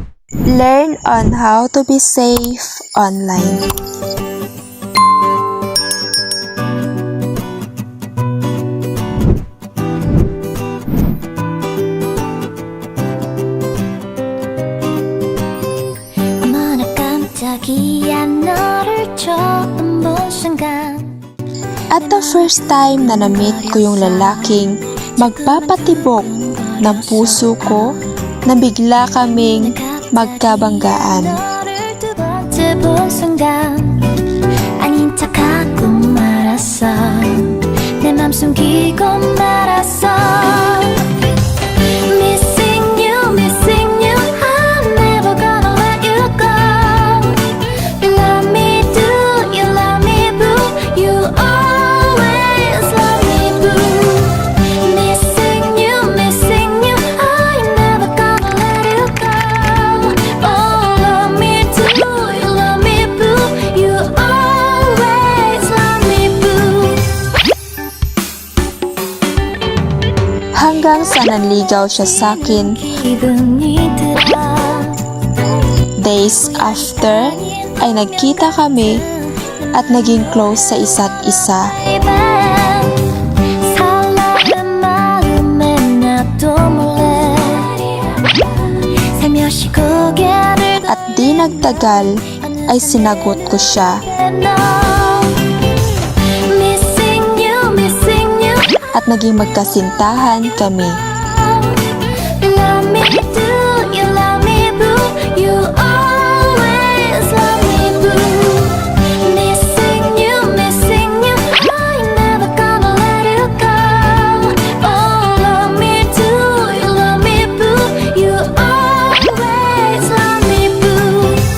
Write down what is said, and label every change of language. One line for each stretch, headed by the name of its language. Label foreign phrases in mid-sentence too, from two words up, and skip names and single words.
English: Learn on how to be safe online.
Korean: 어머나 깜짝이야 너를 처음 본 순간
English: At the first time
Filipino: na na-meet ko yung lalaking magpapatibok ng puso ko, na bigla kaming magkabanggaan.
Korean: 너를 두 번째 본 순간 아닌 척하고 말았어 내 맘 숨기고 말았어
English: Missing you, missing you I'm never gonna let you go You love me, do you love me, boo You always love me, boo Missing you, I'm never gonna let you go Oh, love me, do you love me, boo You always love me, boo
Filipino: Hanggang sa nanligaw siya sa'kin.
Korean: 기분이 들어
English: Days after
Filipino: ay nagkita kami at naging close sa isa't isa.
Korean: 설레는 마음에 나도 몰래 살며시 고개를
Filipino: At di nagtagal ay sinagot ko siya
English: Missing you
Filipino: at naging magkasintahan kami.
English: You love me, do you love me, boo You always love me, boo Missing you I'm never gonna let you go Oh, love me, do you love me, boo You always love me, boo